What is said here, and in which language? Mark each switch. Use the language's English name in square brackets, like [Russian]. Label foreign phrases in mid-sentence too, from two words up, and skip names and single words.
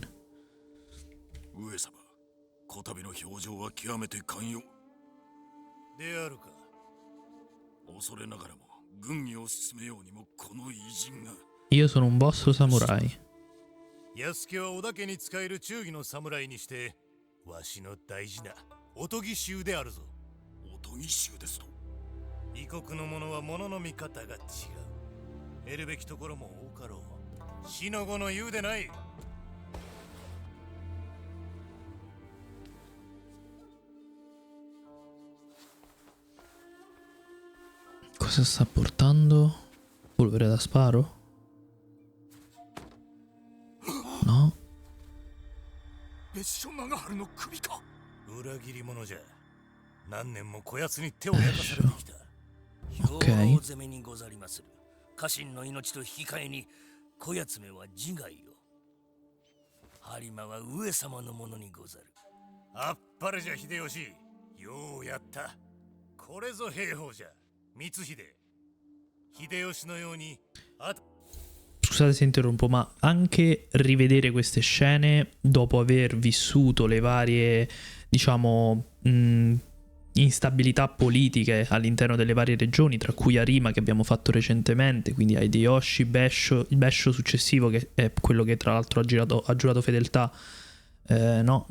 [Japanese] 上様、こたびの表情は極めて寛容であるか。恐れながらも軍議を進めようにもこの偉人が。 [Italian] Io sono un boss samurai. [Japanese] 安家は織田家に仕える忠義の侍にしてわしの大事なおとぎ衆であるぞ。おとぎ衆ですと。異国の者は物の見方が違う。得るべきところも多かろう。死の後の言うでない。 [Italian] Cosa sta portando? Polvere da sparo? No. [Japanese] 別所長春の首か。裏切り者じゃ。何年もこやつに手を焼かされてきた。 [Italian] Ok. [Japanese] 攻めにござりまする。家臣の命と引き換えにこやつめは自害を。播磨は上様のものにござる。あっぱれじゃ秀吉。ようやった。これぞ兵法じゃ。光秀。秀吉のように [Italian] Scusate se interrompo, ma anche rivedere queste scene dopo aver vissuto le varie, diciamo, instabilità politiche all'interno delle varie regioni, tra cui Arima che abbiamo fatto recentemente, quindi Hideyoshi, Besho, il Besho successivo che è quello che tra l'altro ha giurato fedeltà, no?